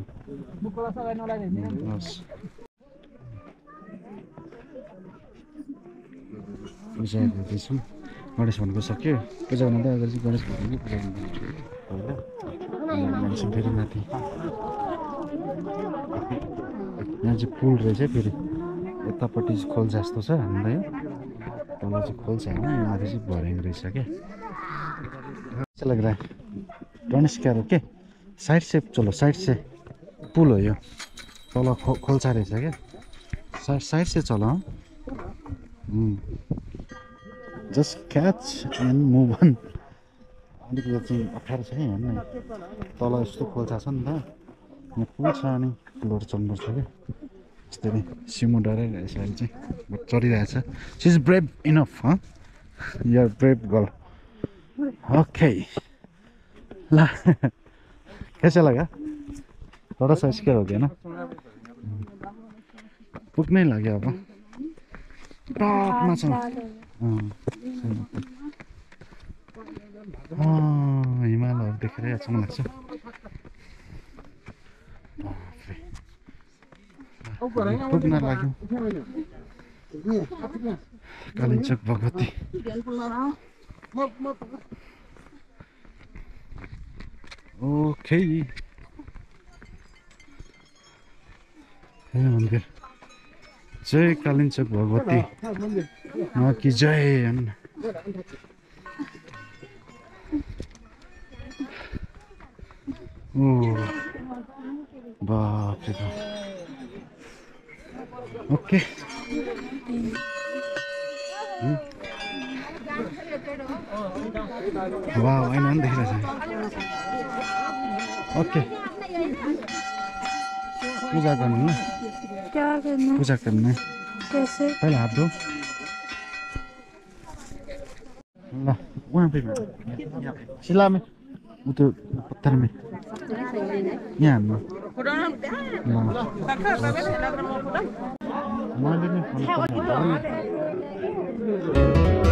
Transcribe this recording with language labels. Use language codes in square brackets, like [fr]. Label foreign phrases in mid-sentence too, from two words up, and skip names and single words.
[ne] पूजा गर्दैछौँ गणेश भगवानको सक्यो पूजा गर्नु अगाडि चाहिँ गणेश भगवानको पूजा गर्नु होइन फेरि माथि यहाँ चाहिँ पुल रहेछ फेरि यतापट्टि चाहिँ खोल्सा जस्तो छ हामीलाई तल चाहिँ खोल्सा होइन यो माथि चाहिँ भर्याङ रहेछ क्या [hi] अच्छा लग रहा है [ne] गणेश क्या हो के [hi] साइड से चलो साइड से [ne] पुल हो यो तल खोल्सा रहेछ क्या [hi] साइड से चलो [en] just catch and move on [ne] अलिकति चाहिँ अप्ठ्यारो छ है हेर्नु तल यस्तो खोल्सा छ नि त यहाँ पुल छ अनि पुलहरू चढ्नुपर्छ क्या यस्तै नै सिमु डराइरहेछ अहिले चाहिँ चढिरहेछ [en] she is brave enough you're brave girl okay [ne] ल [hi] कैसा लगा थोड़ा सा स्केयर हो गया ना [ne] पुग्नै लाग्यो अब टपमा छ हिमालहरू देखेर अचम्म लाग्छ पुग्न लाग्यौँ कालिचोक भगवती ओके मन्दिर जय कालिचोक भगवती कि जय [hi] ओ बाप रे बाप [ne] ओके वाह ऐना पनि देखिरहेछ ओके पूजा गर्नु ल [hi] क्या करना पूजा करना कैसे पहले हाथ धो ल वहाँ पे शिला में वो तो पत्थर में [ne] यहाँ हान्नु मैले नि